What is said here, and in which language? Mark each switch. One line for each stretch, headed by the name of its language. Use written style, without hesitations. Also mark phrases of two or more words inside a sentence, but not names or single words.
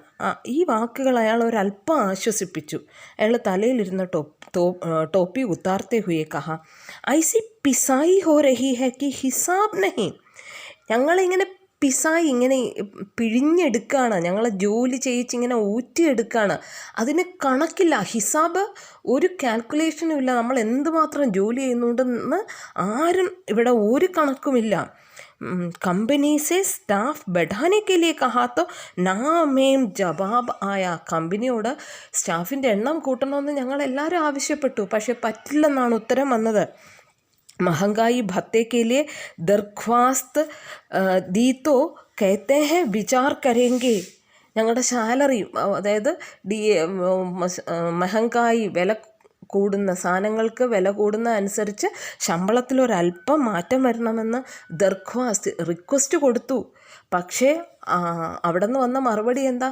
Malayalam: ഈ വാക്കുകൾ അയാൾ ഒരല്പം ആശ്വസിപ്പിച്ചു. അയാൾ തലയിലിരുന്ന ടോപ്പി
Hindi: उतारते हुए कहा, ऐसी पिसाई हो रही है कि हिसाब नहीं,
Malayalam: ഞങ്ങളിങ്ങനെ പിസായി ഇങ്ങനെ പിഴിഞ്ഞെടുക്കുകയാണ്, ഞങ്ങളെ ജോലി ചെയ്യിച്ചിങ്ങനെ ഊറ്റിയെടുക്കുകയാണ്. അതിന് കണക്കില്ല, ഹിസാബ് ഒരു കാൽക്കുലേഷനും ഇല്ല. നമ്മൾ എന്തുമാത്രം ജോലി ചെയ്യുന്നുണ്ടെന്ന് ആരും ഇവിടെ ഒരു കണക്കുമില്ല.
Hindi: कंपनी से स्टाफ बढ़ाने के लिए कहा तो ना में जवाब आया.
Malayalam: കമ്പനിയോട് സ്റ്റാഫിൻ്റെ എണ്ണം കൂട്ടണമെന്ന് ഞങ്ങളെല്ലാവരും ആവശ്യപ്പെട്ടു, പക്ഷെ പറ്റില്ലെന്നാണ് ഉത്തരം വന്നത്.
Hindi: महंगाई भत्ते के लिए दरख्वास्त दी तो कहते हैं विचार करेंगे.
Malayalam: ഞങ്ങളുടെ സാലറി, അതായത് മഹങ്കായി, വില കൂടുന്ന സാധനങ്ങൾക്ക് വില കൂടുന്ന അനുസരിച്ച് ശമ്പളത്തിലൊരല്പം മാറ്റം വരണമെന്ന് ദർഖ്വാസ്ത് റിക്വസ്റ്റ് കൊടുത്തു. പക്ഷേ അവിടെ നിന്ന് വന്ന മറുപടി എന്താ?